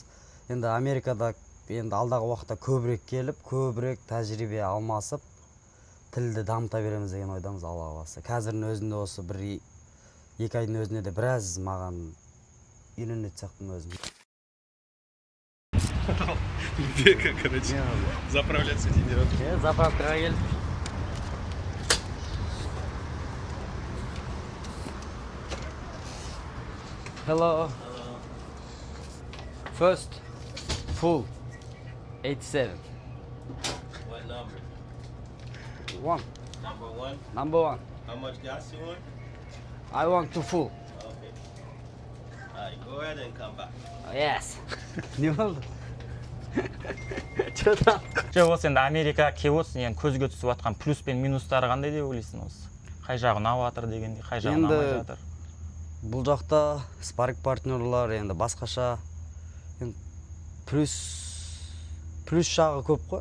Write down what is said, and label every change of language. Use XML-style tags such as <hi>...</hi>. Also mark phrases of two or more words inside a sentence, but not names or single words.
<kk>Енді Америкада енді алдағы уақытта көбірек келіп, көбірек тәжірибе алмасып, тілді дамыта береміз деген ойдамыз, Алла қаласа. Қазірдің өзінде осы бір 2 айдың өзінде де біраз маған үйренетін сияқтымын өзім.</kk> <ru>Бека, короче, заправляться идет.</ru> <kk>Заправкаға келдім.</kk> <en>Hello. First, full, 87. What number? One. Number one? Number one. How much gas you want? I want to full. Okay. Alright, go ahead and come back.</en> <tr>Yes. Ne oldu? Çoğdan.</tr> <kk>Осы енді Америка кевосын енді көзге түсіп жатқан плюс пен минустары қандай деп ойлайсың осы? Қай жағы ұнап жатыр дегенде, қай жағы ұнамай жатыр? Бұл жақта спарринг партнерлар енді басқаша плюс жағы көп қой.</kk>